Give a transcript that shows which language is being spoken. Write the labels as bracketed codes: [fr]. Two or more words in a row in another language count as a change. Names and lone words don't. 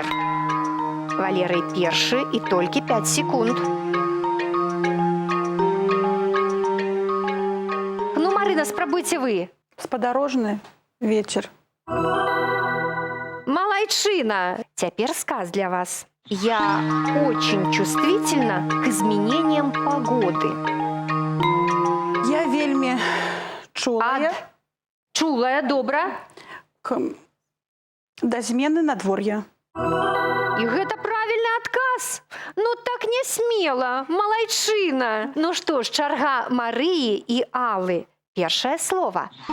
[be] Валерый першы і толькі 5 секунд. Ну, Марына, спрабуйце вы. Спадарожны вечер. Малайчына. Цяпер сказ для вас. [ru] Я очень чувствительна к изменениям погоды. [be] Я вельмі чулая Чулая, добра. да змены надвор'я. І гэта правільны адказ. Ну так не смела, Малайчына. Ну што ж, чарга Марыі і Аллы. Першае слова.